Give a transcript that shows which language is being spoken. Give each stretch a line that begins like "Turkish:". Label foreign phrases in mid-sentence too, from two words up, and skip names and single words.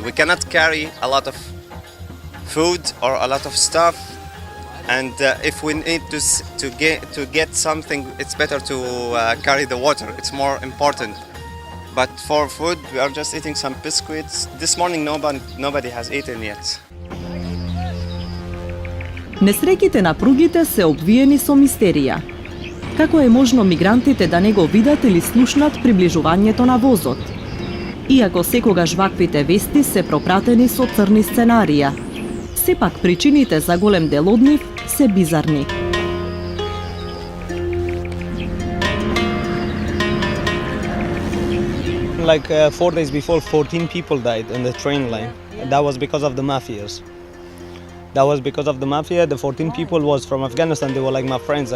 English: We cannot carry a lot of food or a lot of stuff, and if we need to get something, it's better to carry the water. It's more important. But for food, we are just eating some biscuits. This morning, nobody has eaten yet.
Macedonian: Несреќите на пругите се обвиени со мистерија. Како е можно мигрантите да не го видат или слушнат приближувањето на возот? Иако секогаш ваквите вести се пропратени со црни сценарија, сепак причините за голем дел од нив се бизарни.
English: Like 4 days before, 14 people died in the train line. That was because of the mafias. The 14 people was from Afghanistan. They were like my friends.